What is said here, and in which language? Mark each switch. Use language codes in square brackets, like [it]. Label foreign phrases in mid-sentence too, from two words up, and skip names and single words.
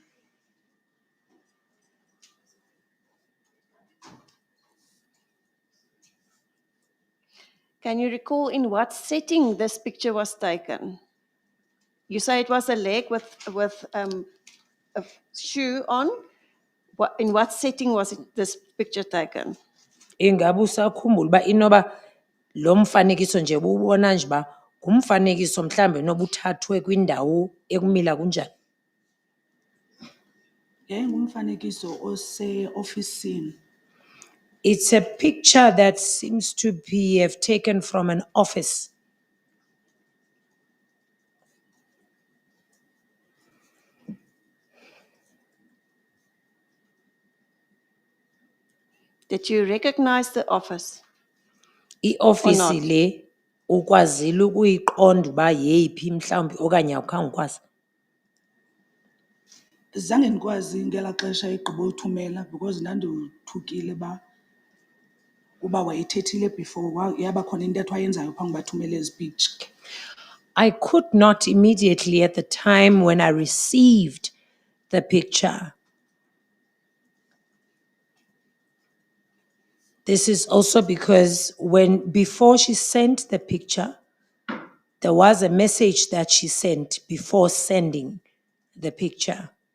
[en] Can you recall in what setting this picture was taken? You say it was a leg with a shoe on. In what setting was this picture taken? [xh] Ingabe usakhumbula uba inoba lo mfanekiso nje ubona nje uba ngumfanekiso mhlambe noba uthathwe kwindawo ekumila kunjani? Yayingumfanekiso ose-ofisini. [en] It's a picture that seems to be have taken from an office. Did you recognize the office? [xh] I-ofisi not? le ukwazile ukuyiqonda uba yeyiphi mhlawumbi okanye awukhange ukwazi? Zange ndikwazi ngelaa xesha egqiba uthumela because ndandothukile uba wayethethile before yaba khona intetho ayenzayo phambi bathumele ezi picture. [en] I could not immediately at the time when I received the picture. This is also because before she sent the picture, there was a message that she sent before sending the picture.